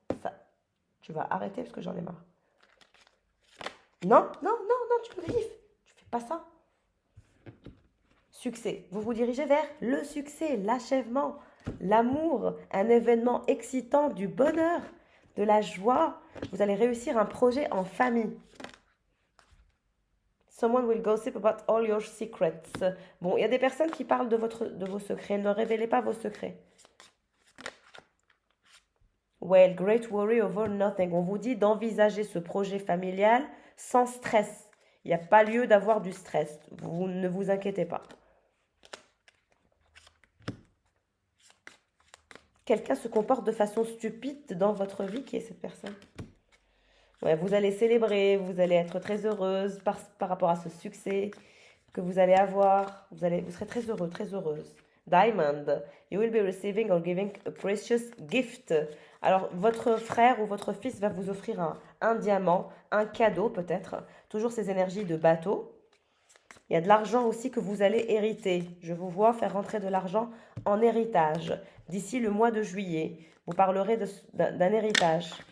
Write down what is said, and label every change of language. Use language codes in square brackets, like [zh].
[fr] Ça, tu vas arrêter parce que j'en ai marre. Non, non, non, non, tu me griffes. Tu fais pas ça. Succès. Vous vous dirigez vers le succès, l'achèvement, l'amour, un événement excitant, du bonheur, de la joie. Vous allez réussir un projet en famille. [en] Someone will gossip about all your secrets. [fr] Bon, il y a des personnes qui parlent de vos secrets. Ne révélez pas vos secrets. [en] Well, great worry over nothing. [fr] On vous dit d'envisager ce projet familial sans stress. Il n'y a pas lieu d'avoir du stress. Vous ne vous inquiétez pas. Quelqu'un se comporte de façon stupide dans votre vie. Qui est cette personne? Ouais, vous allez célébrer, vous allez être très heureuse par rapport à ce succès que vous allez avoir. Vous serez très heureux, très heureuse. [en] Diamond, you will be receiving or giving a precious gift. [fr] Alors, votre frère ou votre fils va vous offrir un diamant, un cadeau peut-être. Toujours ces énergies de bateau. Il y a de l'argent aussi que vous allez hériter. Je vous vois faire rentrer de l'argent en héritage. D'ici le mois de juillet, vous parlerez d'un héritage.